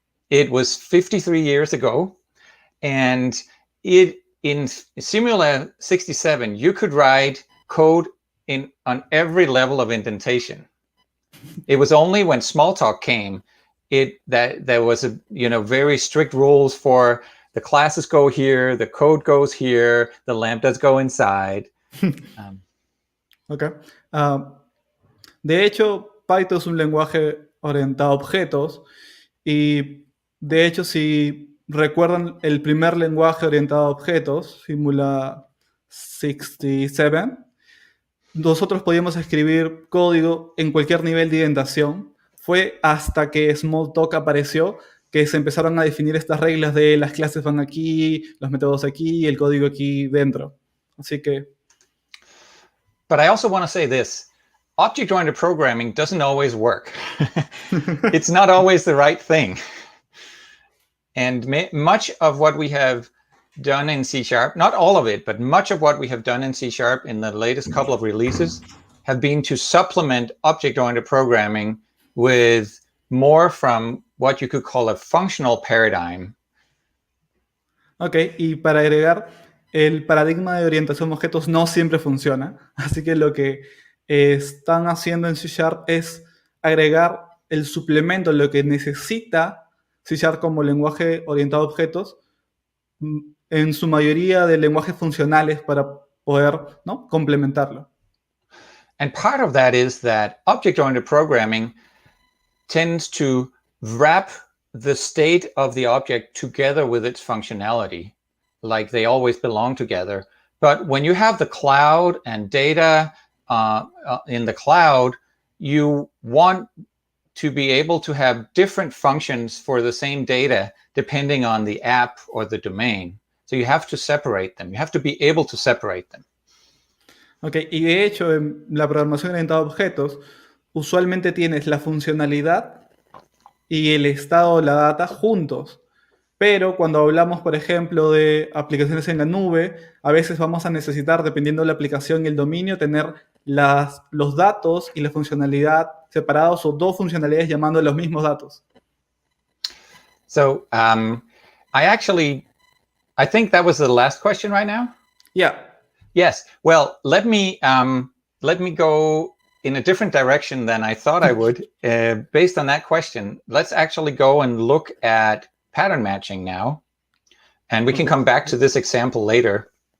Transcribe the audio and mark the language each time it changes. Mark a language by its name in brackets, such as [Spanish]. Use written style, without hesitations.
[English] It was 53 years ago, and in Simula 67, you could write code on every level of indentation. It was only when Smalltalk came that there was very strict rules for the classes go here, the code goes here, the lambdas go inside. Okay. [Spanish] De hecho, Python es un lenguaje orientado a objetos y, de hecho, si recuerdan el primer lenguaje orientado a objetos, Simula 67, nosotros podíamos escribir código en cualquier nivel de indentación. Fue hasta que Smalltalk apareció que se empezaron a definir estas reglas de las clases van aquí, los métodos aquí y el código aquí dentro. Así que... [English] But I also want to say this. Object-oriented programming doesn't always work. It's not always the right thing. And much of what we have done in C#, not all of it, but much of what we have done in C# in the latest couple of releases have been to supplement object-oriented programming with more from what you could call a functional paradigm. [Spanish] Ok, y para agregar, el paradigma de orientación a objetos no siempre funciona, así que lo que están haciendo en C# es agregar el suplemento, lo que necesita C# como lenguaje orientado a objetos, en su mayoría de lenguajes funcionales para poder, ¿no?, complementarlo. [English] And part of that is that object-oriented programming tends to wrap the state of the object together with its functionality, like they always belong together. But when you have the cloud and data in the cloud, you want to be able to have different functions for the same data depending on the app or the domain. So you have to separate them. You have to be able to separate them. [Spanish] Okay, y de hecho, en la programación orientada a objetos, usualmente tienes la funcionalidad y el estado de la data juntos. Pero cuando hablamos, por ejemplo, de aplicaciones en la nube, a veces vamos a necesitar, dependiendo de la aplicación y el dominio, tener los datos y la funcionalidad separados o dos funcionalidades llamando a los mismos datos. [English] So I think that was the last question right now. Yeah. Yes. Well, let me go in a different direction than I thought I would. Based on that question, let's actually go and look at pattern matching now, and we can come back to this example later.